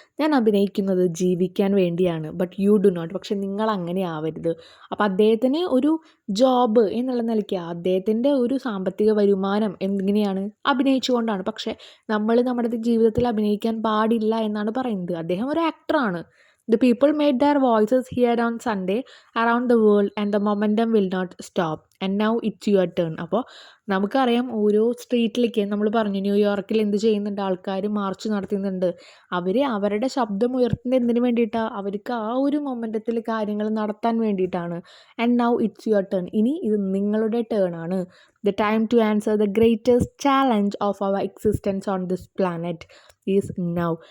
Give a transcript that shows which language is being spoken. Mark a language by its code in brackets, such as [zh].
[ml] ഞാൻ അഭിനയിക്കുന്നത് ജീവിക്കാൻ വേണ്ടിയാണ്. [en] But you do not. [ml] പക്ഷെ നിങ്ങൾ അങ്ങനെ ആവരുത്. അപ്പോൾ അദ്ദേഹത്തിന് ഒരു ജോബ് എന്നുള്ള നിലയ്ക്ക് അദ്ദേഹത്തിൻ്റെ ഒരു സാമ്പത്തിക വരുമാനം എങ്ങനെയാണ്? അഭിനയിച്ചുകൊണ്ടാണ്. പക്ഷെ നമ്മൾ നമ്മുടെ ജീവിതത്തിൽ അഭിനയിക്കാൻ പാടില്ല എന്നാണ് പറയുന്നത്. അദ്ദേഹം ഒരു ആക്ടറാണ്. [en] The people made their voices heard on Sunday around the world and the momentum will not stop. And now it's your turn. [ml] അപ്പോൾ നമുക്കറിയാം, ഓരോ സ്ട്രീറ്റിലേക്ക് നമ്മൾ പറഞ്ഞു, ന്യൂയോർക്കിൽ എന്ത് ചെയ്യുന്നുണ്ട്? ആൾക്കാർ മാർച്ച് നടത്തുന്നുണ്ട്. അവർ അവരുടെ ശബ്ദം ഉയർത്തുന്നത് എന്തിനു വേണ്ടിയിട്ടാണ്? അവർക്ക് ആ ഒരു മൊമെൻറ്റത്തിൽ കാര്യങ്ങൾ നടത്താൻ വേണ്ടിയിട്ടാണ്. [en] And now it's your turn. [ml] ഇനി ഇത് നിങ്ങളുടെ ടേൺ ആണ്. [en] The time to answer the greatest challenge of our existence on this planet is now.